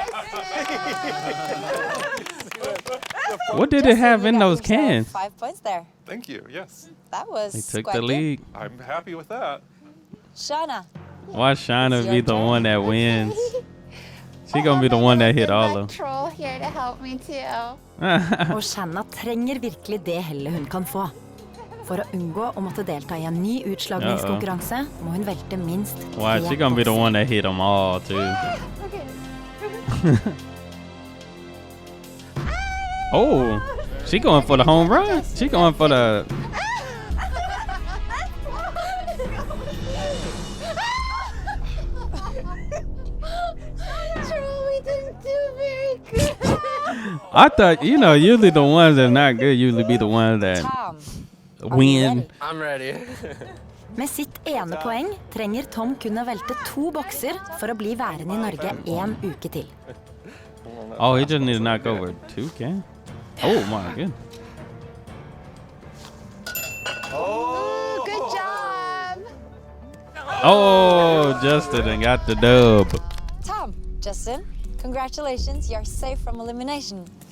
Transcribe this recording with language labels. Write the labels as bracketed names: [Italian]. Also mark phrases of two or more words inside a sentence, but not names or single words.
[English] What did it have in those cans? 5 points there. Thank you. Yes. That was He took quite the good. lead. I'm happy with that. Shauna. Why Shauna It's be your the turn. one that wins? She gonna be the one that hit all of Troll here to help me too. them. [Norwegian] Og Shanna trenger virkelig det hellet hun kan få. For å unngå å måtte delta i en ny utslagningskonkurranse, må hun velte minst 3 [English] Why she gonna be the one that hit them all too? Oh, she going for the home run. She going for the. Troll, we didn't do very good. I thought usually the ones that not good usually be the ones that Tom. win. I'm ready. [Norwegian] Med sitt ene poeng trenger Tom kun å velte 2 bokser for å bli værende i Norge 1 uke til. [English] Oh, he just need to knock over 2 can. Oh my goodness. Oh, good job. Oh, Justin and got the dub. Tom, Justin, congratulations. You're safe from elimination.